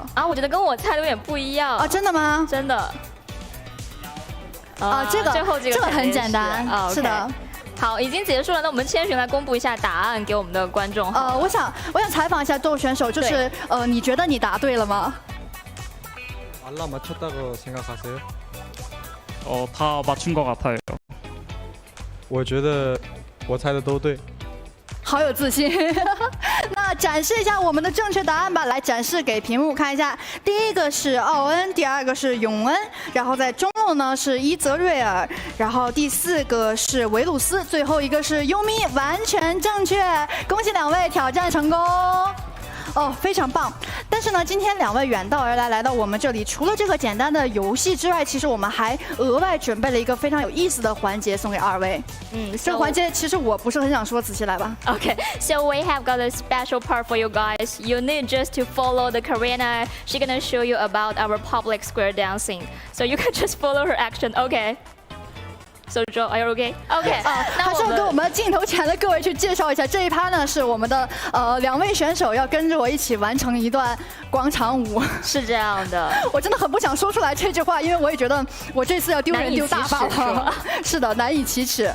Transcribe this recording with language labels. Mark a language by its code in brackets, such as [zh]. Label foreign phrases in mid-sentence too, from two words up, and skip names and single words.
[zh] 啊，我觉得跟我猜的有点不一样啊，真的吗？真的。这个很简单，是的。好，已经结束了，那我们千寻来公布一下答案给我们的观众。我想采访一下豆选手，就是你觉得你答对了吗？ [ko] 알람 맞췄다고 생각하세요? 다 맞춘 것 같아요. [zh] 我觉得我猜的都对。好有自信。那展示一下我们的正确答案吧，来展示给屏幕看一下。第一个是奥恩，第二个是永恩，然后在中路呢是伊泽瑞尔，然后第四个是维鲁斯，最后一个是优咪，完全正确，恭喜两位挑战成功。非常棒！但是呢，今天两位远道而来，来到我们这里，除了这个简单的游戏之外，其实我们还额外准备了一个非常有意思的环节送给二位。这个环节其实我不是很想说，子琪来吧。 [en] Okay, so we have got a special part for you guys. You need just to follow the Karina. She's gonna show you about our public square dancing. So you can just follow her action. Okay. So Joe, are you okay? Okay. [zh] 还是要跟我们镜头前的各位去介绍一下，这一趴呢是我们的两位选手要跟着我一起完成一段广场舞。是这样的，我真的很不想说出来这句话，因为我也觉得我这次要丢人丢大发了。是的，难以启齿。